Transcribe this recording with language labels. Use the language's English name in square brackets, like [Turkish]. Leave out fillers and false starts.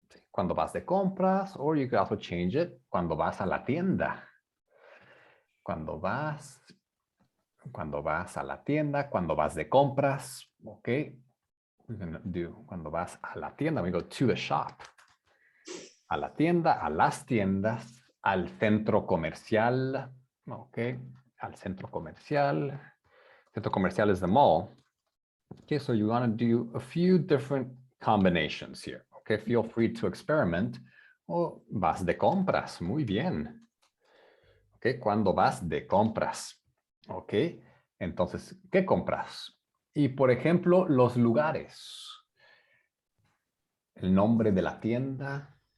[Spanish] Cuando vas de compras, [English] or you could also change it. [Spanish] Cuando vas a la tienda. Cuando vas a la tienda, cuando vas de compras, ok. [English] We're gonna do [Spanish] cuando vas a la tienda, [English] we go to the shop. [Spanish] A la tienda, a las tiendas, al centro comercial, ok. Al centro comercial. Centro comercial [English] is the mall. Okay, so you want to do a few different combinations here. Okay, feel free to experiment. [Spanish] Oh, vas de compras, muy bien. Ok, cuando vas de compras. Ok, entonces, ¿qué compras? Y por ejemplo, los lugares. El nombre de la tienda.